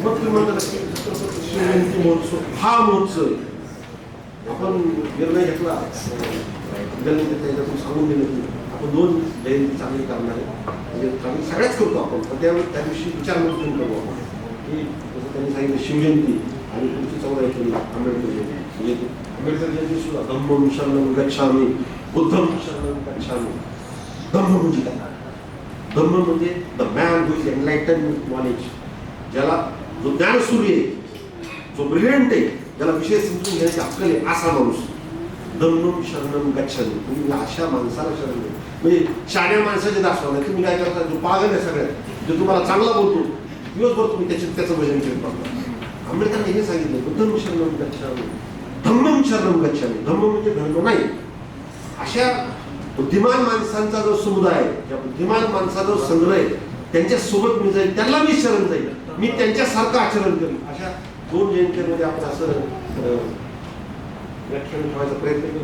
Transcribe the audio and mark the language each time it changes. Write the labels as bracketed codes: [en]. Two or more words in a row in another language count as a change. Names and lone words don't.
[mr] मग तुम्ही म्हणता शिवजयंती महोत्सव हा महोत्सव आपण निर्णय घेतला, त्याच्यातून सांगून दिलं की आपण 2 जयंती चांगली करणार आहे. म्हणजे चांगली सगळ्याच करतो आपण, पण त्यावेळी त्या दिवशी विचारमंथन करू आपण की जसं त्यांनी सांगितलं शिवजयंती आणि पुढची 14 केली आंबेडकर जयंती. म्हणजे आंबेडकर जयंती सुद्धा [pi] धम्मं शरणं गच्छामि, बुद्धं शरणं गच्छामि. [mr] धम्म म्हणजे काय? धम्म म्हणजे [en] the man who is enlightened with knowledge, [mr] ज्याला जो ज्ञानसूर्य आहे, जो ब्रिलियंट आहे, ज्याला विषय समजून घ्यायची अक्कल आहे, असा माणूस. [pi] धम्मं शरणं गच्छामि. [mr] तुम्ही अशा माणसाला शरण घ्या. म्हणजे शहाण्या माणसाचे दाखवा नाही. तुम्ही काय करता, जो पागल आहे सगळ्यात, जो तुम्हाला चांगला बोलतो, दिवसभर तुम्ही त्याचं भजन करत असता. आंबेडकरांनी हे सांगितलं, [pi] बुद्धं शरणं गच्छामि, धम्मं शरणं गच्छामि. [mr] धम्म म्हणजे धर्म नाही. अशा बुद्धिमान माणसांचा जो समुदाय आहे, त्या बुद्धिमान माणसाचा जो संग्रह आहे, त्यांच्या सोबत मी जाईल, त्यांना मी शरण जाईल, मी त्यांच्यासारखं आचरण करेन. अशा 2 जयंतीमध्ये आपण असं व्याख्यान ठेवायचा प्रयत्न करू.